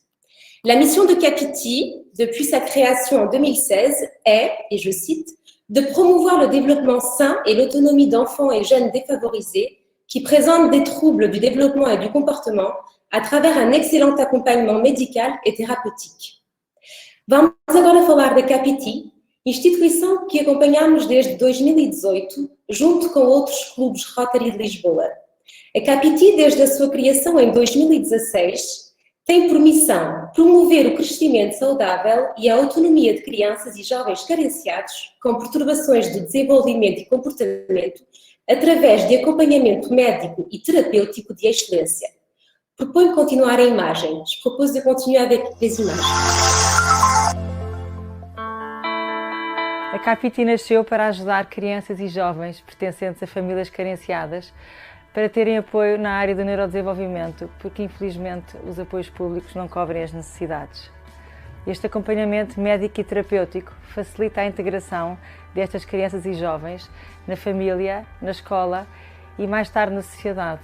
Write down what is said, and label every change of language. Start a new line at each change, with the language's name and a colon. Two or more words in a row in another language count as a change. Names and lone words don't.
French: La mission de Capiti, depuis sa création en 2016, est, et je cite, de promouvoir le développement sain et l'autonomie d'enfants et jeunes défavorisés qui présentent des troubles du développement et du comportement à travers un excellent acompanhamento médical et thérapeutique.
Portuguese: Vamos agora falar da Capiti, instituição que acompanhamos desde 2018, junto com outros clubes Rotary de Lisboa. A Capiti, desde a sua criação em 2016, tem por missão promover o crescimento saudável e a autonomia de crianças e jovens carenciados com perturbações de desenvolvimento e comportamento através de acompanhamento médico e terapêutico de excelência. Proponho continuar a imagem.
French: Je propose de continuer avec les images.
Portuguese: A Capiti nasceu para ajudar crianças e jovens pertencentes a famílias carenciadas para terem apoio na área do neurodesenvolvimento, porque infelizmente os apoios públicos não cobrem as necessidades. Este acompanhamento médico e terapêutico facilita a integração destas crianças e jovens na família, na escola e mais tarde na sociedade.